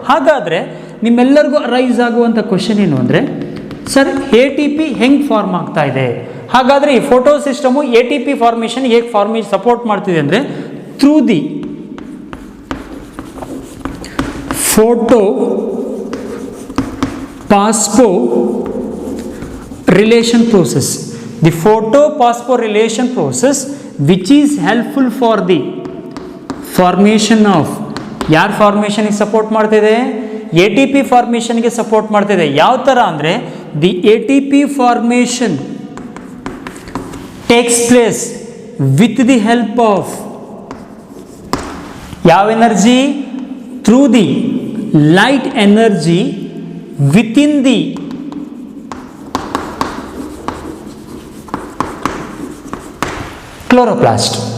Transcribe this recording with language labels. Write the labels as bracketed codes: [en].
[kn] ಹಾಗಾದರೆ ನಿಮ್ಮೆಲ್ಲರಿಗೂ ರೈಸ್ ಆಗುವಂಥ ಕ್ವಶನ್ ಏನು ಅಂದರೆ, ಸರ್ ATP ಹೆಂಗೆ ಫಾರ್ಮ್ ಆಗ್ತಾ ಇದೆ, ಹಾಗಾದರೆ ಈ ಫೋಟೋ ಸಿಸ್ಟಮು ATP ಫಾರ್ಮೇಷನ್ ಹೇಗೆ ಸಪೋರ್ಟ್ ಮಾಡ್ತಿದೆ ಅಂದರೆ [en] Through the photophosphorylation process. The photophosphorylation process which is helpful for the formation of, [kn] ಯಾರ ಫಾರ್ಮೇಷನ್ಗೆ ಸಪೋರ್ಟ್ ಮಾಡ್ತಿದೆ, [en] ATP ಫಾರ್ಮೇಷನ್ಗೆ support ಮಾಡ್ತಿದೆ. [kn] ಯಾವ ಥರ ಅಂದರೆ [en] The ATP formation takes place with the help of ಯಾವ energy, through the light energy within the chloroplast.